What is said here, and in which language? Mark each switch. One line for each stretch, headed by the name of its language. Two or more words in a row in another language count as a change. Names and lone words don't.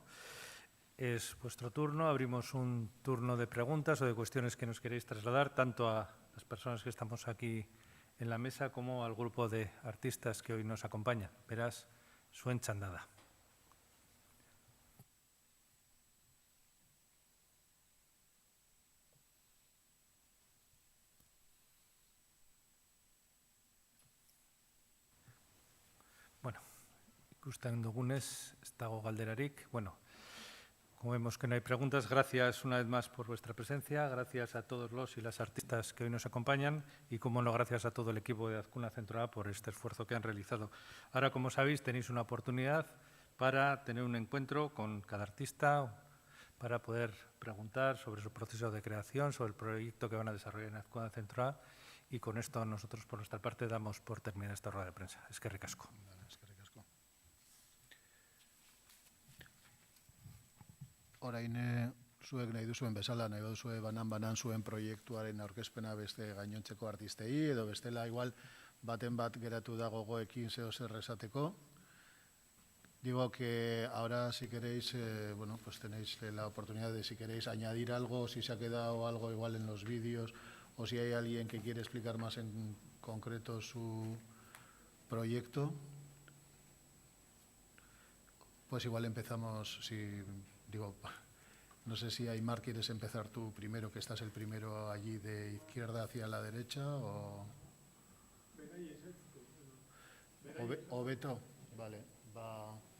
Spanish: Es vuestro turno. Abrimos un turno de preguntas o de cuestiones que nos queréis trasladar, tanto a las personas que estamos aquí en la mesa como al grupo de artistas que hoy nos acompañan. Verás, Suen Chandada.
Basque: Bueno, ikusten dugunez, ez dago galderarik.
Spanish: Bueno, como vemos que no hay preguntas, gracias una vez más por vuestra presencia, gracias a todos los y las artistas que hoy nos acompañan y, como no, gracias a todo el equipo de Azkuna Centro A por este esfuerzo que han realizado. Ahora, como sabéis, tenéis una oportunidad para tener un encuentro con cada artista, para poder preguntar sobre su proceso de creación, sobre el proyecto que van a desarrollar en Azkuna Centro A, y con esto nosotros, por nuestra parte, damos por terminada esta rueda de prensa.
Basque: Eskerrik asko. Orain zuek nahi duzuen bezala, nahi duzue banan zuen proiektuaren aurkezpena beste gainontzeko artistei, edo bestela igual baten bat geratu da gogoekin zeo zer esateko.
Spanish: Digo que ahora, si queréis, bueno, pues tenéis la oportunidad de, si queréis, añadir algo, si se ha quedado algo igual en los vídeos, o si hay alguien que quiere explicar más en concreto su proyecto, pues igual empezamos, si digo, no sé si Aimar quieres empezar tú primero, que estás el primero allí de izquierda hacia la derecha, o Beto, vale, va.